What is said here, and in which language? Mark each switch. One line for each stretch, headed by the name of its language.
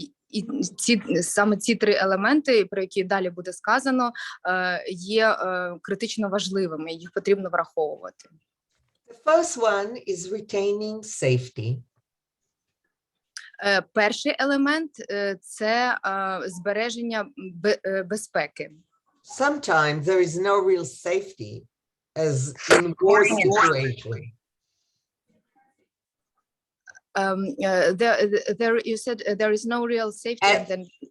Ukrainian: І саме ці 3 елементи, про які далі буде сказано, є критично важливими, їх потрібно враховувати.
English: The first one is retaining safety.
Ukrainian: Перший елемент – це збереження безпеки.
English: Sometimes there is no real safety as in war situation. You said there is no real safety.